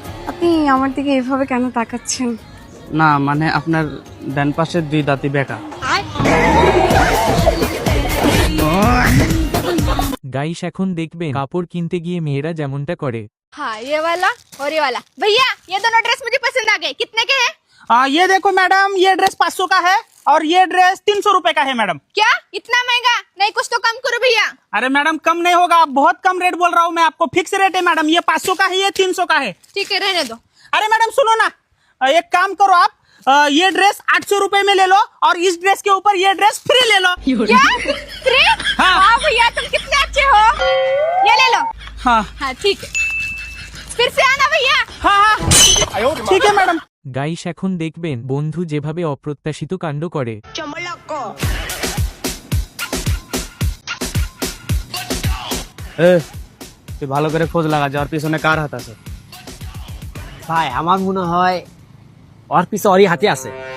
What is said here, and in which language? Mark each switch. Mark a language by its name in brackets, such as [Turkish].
[Bangla] আপনি আমার দিকে এভাবে কেন তাকাচ্ছেন? না মানে আপনার ডান পাশের দুই দাঁতই বেঁকা। গাইস এখন দেখবেন কাপড় কিনতে গিয়ে মেয়েরা যেমনটা করে। [Hindi] हाँ ये वाला और ये वाला। भैया ये दोनों ड्रेस मुझे पसंद आ गए, कितने के हैं? ये देखो मैडम, ये ड्रेस 500 का है और ये ड्रेस 300 रुपए का है मैडम। क्या इतना महंगा? नहीं कुछ तो कम करो भैया। अरे मैडम कम नहीं होगा, बहुत कम रेट बोल रहा हूँ मैं आपको, फिक्स रेट है मैडम। ये 500 का है, ये 300 का है। ठीक है रहने दो। अरे मैडम सुनो ना, एक काम करो आप, ये ड्रेस 800 रुपए में ले लो और इस ड्रेस के ऊपर ये ड्रेस फ्री ले लो। क्या फ्री? हाँ। हाँ भैया तुम कितने अच्छे हो, ये ले लो। हाँ हाँ ठीक है, फिर से आना भैया। हाँ हाँ ठीक है मैडम। [Bangla] গাইস এখন দেখবেন বন্ধু যেভাবে অপ্রত্যাশিত কাণ্ড করে। তুই ভালো করে খোঁজ লাগা, যাওয়ার পিছনে কার হাত আছে। ভাই আমার মনে হয় ওর পিছে ওরই হাতে আছে।